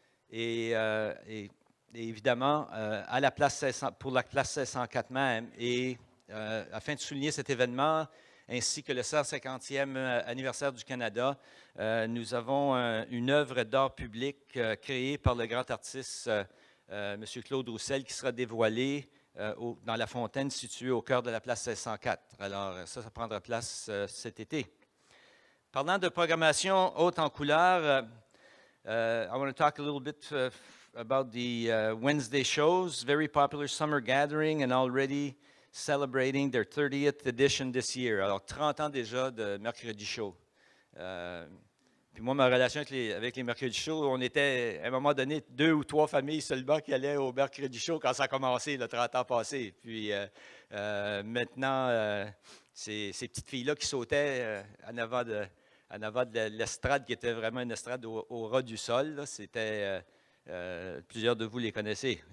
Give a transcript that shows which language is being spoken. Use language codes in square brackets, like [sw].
[fr] Et évidemment, pour la place 1604 même, et afin de souligner cet événement, ainsi que le 150e anniversaire du Canada, nous avons une œuvre d'art public créée par le grand artiste M. Claude Roussel, qui sera dévoilée dans la fontaine située au cœur de la place 1604. Alors, ça prendra place cet été. Parlant de programmation haute en couleurs, [en] I want to talk a little bit about the Wednesday shows, very popular summer gathering and already celebrating their 30th edition this year. [fr] Alors, 30 ans déjà de Mercredi Show. Puis moi, ma relation avec les Mercredi Show, on était, à un moment donné, 2 ou 3 familles seulement qui allaient au Mercredi Show quand ça a commencé, le 30 ans passés. Puis maintenant, ces petites filles-là qui sautaient en avant de l'estrade, qui était vraiment une estrade au ras du sol, là, c'était, plusieurs de vous les connaissez.